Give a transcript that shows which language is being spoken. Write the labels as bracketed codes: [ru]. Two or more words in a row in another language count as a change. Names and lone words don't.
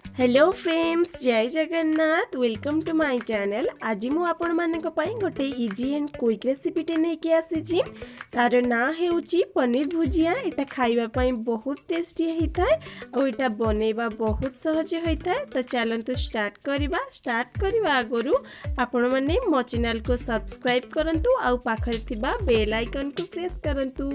[en] Hello friends, [or] ଜୟ ଜଗନ୍ନାଥ। [en] Welcome to my channel. [or] ଆଜି ମୁଁ ଆପଣ ମାନଙ୍କ ପାଇଁ ଗୋଟେ [en] easy and quick recipe [or] ଟେ ନେଇ ଆସିଛି। ତାର ନା ହେଉଛି ପନୀର ଭୁଜିଆ। ଏଟା ଖାଇବା ପାଇଁ ବହୁତ ଟେଷ୍ଟି ହେଇଥାଏ ଆଉ ଏଟା ବନେଇବା ବହୁତ ସହଜ ହେଇଥାଏ। ତ ଚାଲନ୍ତୁ ଷ୍ଟାର୍ଟ କରିବା ଆଗରୁ ଆପଣ ମାନେ ମୋ ଚ୍ୟାନେଲ କୁ ସବସ୍କ୍ରାଇବ କରନ୍ତୁ ଆଉ ପାଖରେ ଥିବା [en] bell icon [or] କୁ ପ୍ରେସ କରନ୍ତୁ।